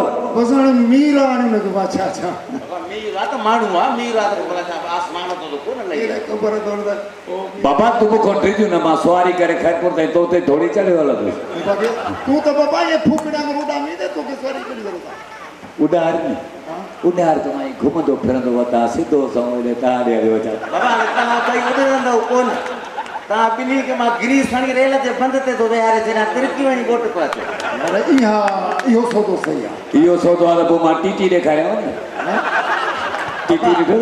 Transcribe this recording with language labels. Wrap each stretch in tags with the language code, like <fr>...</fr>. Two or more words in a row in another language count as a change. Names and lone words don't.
<sd>बसि हाणे मीर हाणे हुनखे छा छा मीर आहे त माण्हू आहे मीर आहे त भला छा आसमान तो कोन लही अहिड़े ख़बर अथव त बाबा तू मूंखां ड्रिजू न मां सुवारी करे खैरपुर ताईं तो उते थोड़ी चढ़ियो हलंदुसि तूं त बाबा इहे फूकड़ा में उॾामी त तोखे सवारी कहिड़ी ज़रूरत आहे उॾार नी उॾार तो आई घुमंदो फिरंदो वता सिधो समझे ताड़े हलियो वञा बाबा तव्हां ॿई उॾंदव कोन तव्हां ॿिन्ही खे मां गिरी खणी रेल जे बंद ते थो वेहारे छॾियां तिरकी वञी ॻोठ पियो अचे पर इहो सौदो सही आहे इहो सौदो आहे त पोइ मां टीटी ॾेखारियांव न टीटी ॾिठो</sd>